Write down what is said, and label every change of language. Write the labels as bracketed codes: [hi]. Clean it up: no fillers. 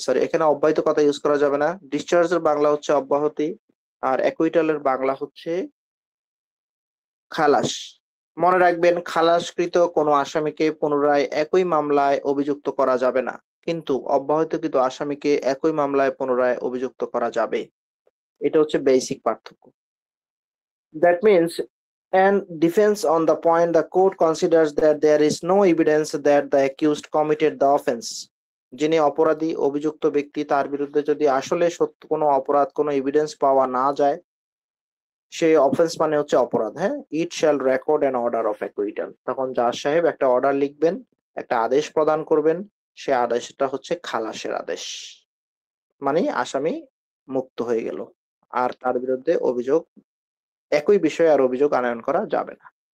[bn] Sorry, এখানে অব্যাহতি কথা ইউজ করা যাবে না। ডিসচার্জের বাংলা হচ্ছে অব্যাহতি, আর অ্যাকুইটালের বাংলা হচ্ছে খালাস। মনে রাখবেন, খালাসকৃত কোনো আসামিকে পুনরায় একই মামলায় অভিযুক্ত করা যাবে না, কিন্তু অব্যাহতিকৃত আসামিকে একই মামলায় পুনরায় অভিযুক্ত করা যাবে। এটা হচ্ছে বেসিক পার্থক্য। [en] That means And defense on the point, the court considers that there is no evidence that the accused committed the offense. [bn] যিনি অপরাধী অভিযুক্ত ব্যক্তি তার বিরুদ্ধে যদি আসলে সত্য কোনো অপরাধ কোনো এভিডেন্স পাওয়া না যায়, সেই অফেন্স মানে হচ্ছে অপরাধ। হ্যাঁ, [en] It shall record an order of acquittal. [bn] তখন জাজ সাহেব একটা অর্ডার লিখবেন, একটা আদেশ প্রদান করবেন, সে আদেশটা হচ্ছে খালাসের আদেশ, মানে আসামি মুক্ত হয়ে গেল, আর তার বিরুদ্ধে অভিযোগ একই বিষয়ে আর অভিযোগ আনয়ন করা যাবে না।